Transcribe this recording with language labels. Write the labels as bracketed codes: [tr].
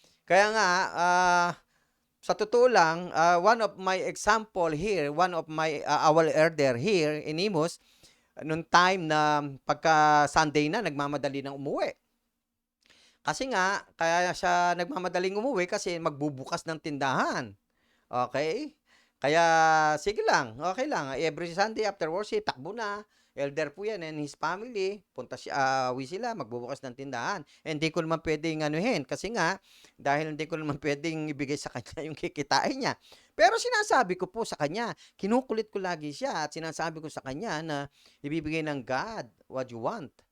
[tl] Kaya nga, sa totoo lang, [en] one of my example here, one of my our elder here in [tl] Imus, nung time na pagka Sunday na, nagmamadali ng umuwi. Kasi nga, kaya siya nagmamadaling umuwi kasi magbubukas ng tindahan. Okay? Kaya, sige lang, okay lang. [en] Every Sunday after worship, [tl] takbo na. [en] Elder po yan and his family. [tl] Punta siya, uwi sila, magbubukas ng tindahan. Hindi ko naman pwedeng anuhin kasi nga, dahil hindi ko naman pwedeng ibigay sa kanya yung kikitain niya. Pero sinasabi ko po sa kanya, kinukulit ko lagi siya at sinasabi ko sa kanya na ibibigay ng God [en] what you want.